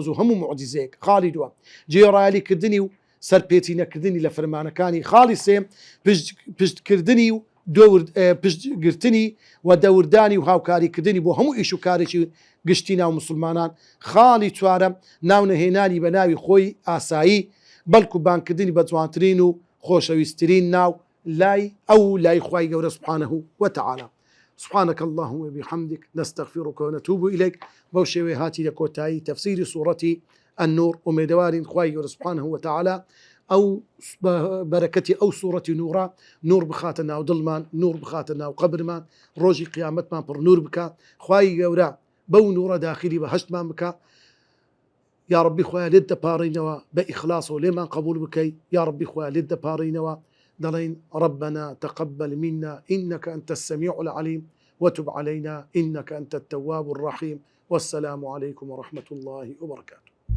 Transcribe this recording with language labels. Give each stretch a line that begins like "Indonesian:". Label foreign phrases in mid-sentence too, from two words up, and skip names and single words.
Central Kurdish: و هەموو معجزەیەک خاڵی دووەم جێڕایەلیکردنی و سەرپێچی نەکردنی لە فەرمانەکانی خاڵی سێم پشتکردنی و پشتگرتنی و دەوردانی و هاوکاریکردنی بۆ هەموو ئیش و کارێکی گشتی ناو مسلمانان خاڵی چوارەم ناونەهێنانی بە ناوی خۆی ئاسایی بەڵکو بانکردنی بە جوانترین و خۆشەویستترین ناو لای ئەو لای خوای گەورە
Arabic: سبحانه وتعالى سبحانك اللهم وبحمدك نستغفرك ونتوب إليك
Central Kurdish: بەو شێوەیە هاتی لە کۆتایی تەفسیری سوورەتی النور ومێدەوارین خوای گەورە
Arabic: سبحانه وتعالى
Central Kurdish: ئەو بەرەکەتی ئەو سوورەتی نورە نور بخاتە ناو دڵمان نور بخاتە ناو قەبرمان ڕۆژی قیامەتمان پڕ نور بکە خوای گەورە بەو نورە داخلی بەهەشتمان بکە
Arabic: يا ربي
Central Kurdish: خويا لێت دەپاڕینەوە بە ئیخلاص و لێمان قبول بکەی
Arabic: يا ربي
Central Kurdish: خويا لێت دەپاڕینەوە دەڵێن
Arabic: ربنا تقبل منا إنك أنت السميع العليم وتب علينا إنك أنت التواب الرحيم والسلام عليكم ورحمة الله وبركاته